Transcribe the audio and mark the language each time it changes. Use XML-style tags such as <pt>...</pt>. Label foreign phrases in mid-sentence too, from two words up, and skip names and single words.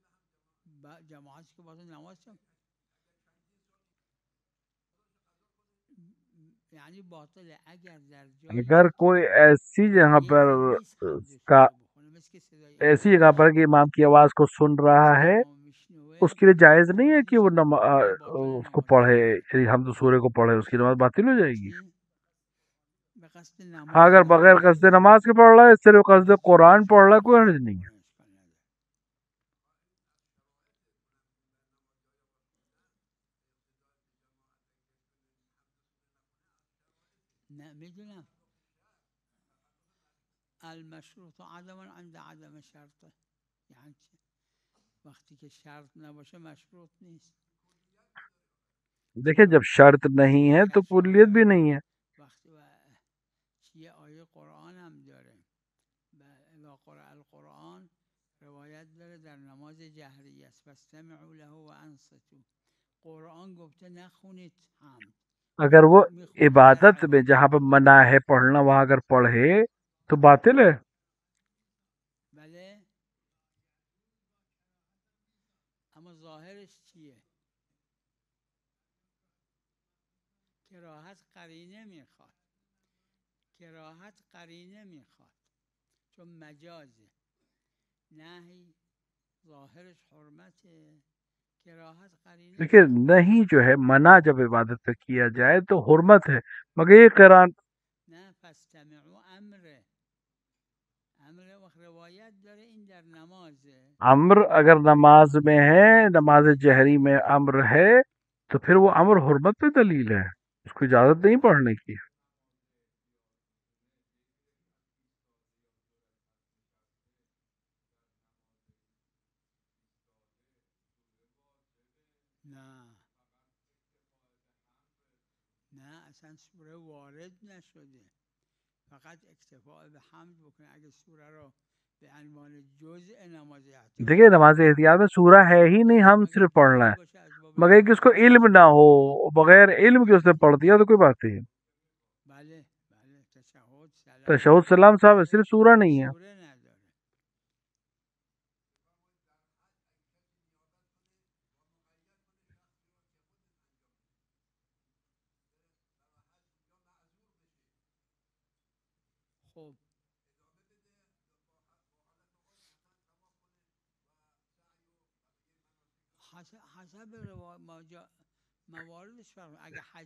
<ur>اگر کوئی ایسی جگہ پر ایسی جگہ پر کہ امام کی آواز کو سن رہا ہے، اس کے لیے جائز نہیں ہے کہ وہ اس کو پڑھے، یعنی حمد و سورہ کو پڑھے، اس کی نماز باطل ہو جائے گی. ہاں اگر بغیر قصد نماز کے پڑھ رہا ہے، صرف قصد قرآن پڑھ رہا ہے، کوئی حرج نہیں ہے.</ur> <ar>المشروط عدم عند عدم شرط،</ar> <fa>یعنی وقتی که شرط نباشه مشروط نیست.</fa> <ur>دیکھیں جب شرط نہیں ہے تو کلیت بھی نہیں ہے.</ur> <fa>یہ آیه قرآن هم داره،</fa> <ar>اذا قرأ القرآن</ar> <fa>روایت داره در نماز جهری است،</fa> <ar>فاستمعوا له وانصتوا.</ar> <fa>قرآن گفته نخونید حمد.</fa> <ur>اگر وہ عبادت میں جہاں پہ منع ہے پڑھنا وہاں اگر پڑھے تو باطل ہے.</ur> <fa>بله اما ظاهرش چیه؟ کراهت قرینه میخواد، کراهت قرینه میخواد، چون مجازه. نهی ظاهرش حرمته، کراهت قرینه.</fa> <ur>دیکھیے نہیں جو ہے منع جب عبادت پہ کیا جائے تو حرمت ہے، مگر یہ قرآن</ur> <fa>نه فاستمعوا امره، امر وقت روایت داره این در نمازه.</fa> <ur>امر اگر نماز میں ہے، نماز جہری میں امر ہے تو پھر وہ امر حرمت پہ دلیل ہے، اس کو اجازت نہیں پڑھنے کی.</ur> <fa>نه اصلا سوره وارد نشده، فقط اکتفاء به حمد بکنه. اگه سوره رو به عنوان جزء نماز احتیاط،</fa> <ur>دیکھیے نماز احتیاط میں سورہ ہے ہی نہیں، ہم صرف پڑھنا ہے، مگر کہ اس کو علم نہ ہو، بغیر علم کے اس نے پڑھ دیا تو کوئی بات نہیں.</ur> <fa>بله بله تشهد</fa> <ur>تشہد سلام صاحب صرف سورہ نہیں ہے.</ur> <fa>سوره نداره. خب حسب مواردش فرق. اگه حج</fa>